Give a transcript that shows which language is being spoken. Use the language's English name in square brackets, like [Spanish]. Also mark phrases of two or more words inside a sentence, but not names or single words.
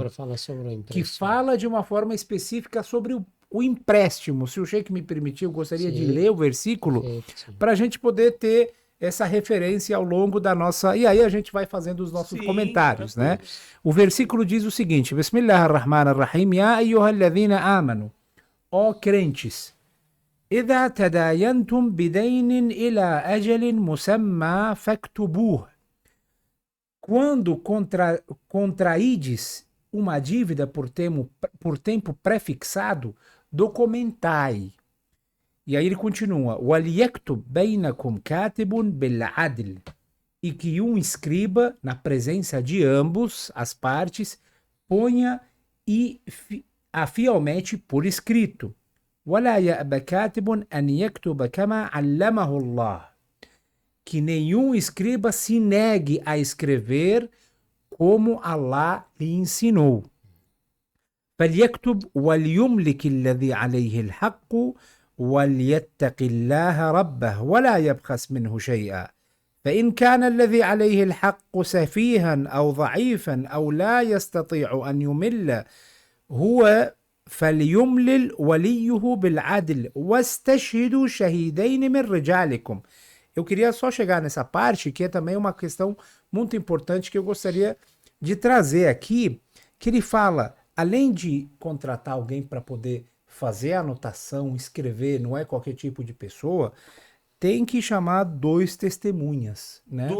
[Portuguese] Fala sobre o Que empréstimo. fala de uma forma específica sobre o empréstimo. Se o Sheik me permitir, eu gostaria de Sim, ler o versículo perfeito. para a gente poder ter essa referência ao longo da nossa. E aí a gente vai fazendo os nossos Sim, comentários, né? tranquilo. O versículo diz o seguinte: [Arabic] بسم الله الرحمن الرحيم، يا أيها الذين آمنوا, [Portuguese] ó crentes, [Arabic] إذا تداينتم بدين إلى أجل مسمى فاكتبوه. [Portuguese] Quando contraídes uma dívida por tempo prefixado, documentai. E aí ele continua: [Arabic] وَلْيَكْتُبْ بَيْنَكُمْ كَاتِبٌ بِالْعَدْلِ. [Portuguese] E que um escriba, na presença de ambos as partes, ponha e a fielmente por escrito. [Arabic] وَلَا يَأْبَ كَاتِبٌ أَنْ يَكْتُبَ كَمَا عَلَّمَهُ اللَّهُ. [Portuguese] Que nenhum escriba se negue a escrever como Allah lhe ensinou. [Arabic] فليكتب وليملك الذي عليه الحق وليتق الله ربه ولا يبخس منه شيئا فإن كان الذي عليه الحق سفيها أو ضعيفا أو لا يستطيع أن يمل هو فليملل وليه بالعدل واستشهدوا شهيدين من رجالكم. [Portuguese] Eu queria só chegar nessa parte, que é também uma questão muito importante que eu gostaria de trazer aqui, que ele fala, além de contratar alguém para poder fazer a anotação, escrever, não é qualquer tipo de pessoa, tem que chamar dois testemunhas, né?